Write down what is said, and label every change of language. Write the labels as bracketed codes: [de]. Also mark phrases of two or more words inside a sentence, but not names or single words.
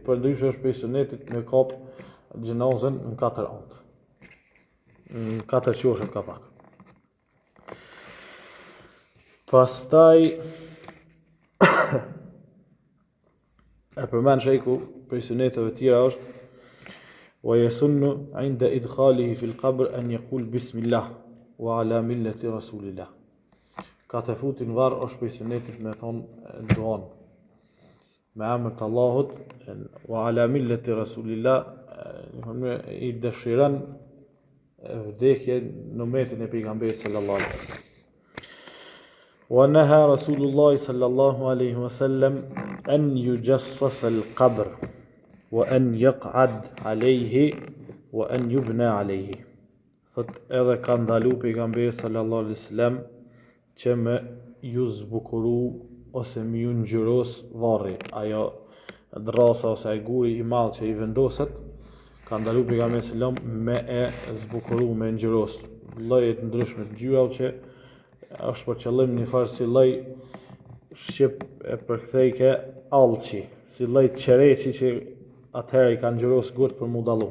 [sq] Për ndryshe është për sunetit me kap xhenazën në 4 anë. Në 4 qoshet ka pak. Pastaj e përmend shejku për suneteve tjera është [ar] ويسن عند إدخاله في القبر أن يقول بسم الله وعلى ملة رسول الله. [sq] Ka të futin varr është për sunetit me thonë duan me emër të Allahut [ar] وعلى ملة رسول الله, [sq] i dëshiron vdekje në umetin e pejgamberit [ar] صلى الله عليه وسلم. ونهى رسول الله صلى الله عليه وسلم أن يجصص القبر وأن يقعد عليه وأن يبنى عليه. [sq] Thot edhe ka ndalu pejgamberi [ar] صلى الله عليه وسلم [sq] që me ju zbukuru ose me ju ngjyros varri, ajo drasa ose ai guri i madh që i vendoset, ka ndalu pejgamberi [ar] صلى الله عليه وسلم [sq] me e zbukuru, me ngjyros lloje të ndryshme të ngjyrave që është për qëllim një farë si lloj shqip e përkthejke allçi, si lloj qereçi që atëherë i kanë ngjyros gurt për mu dallu.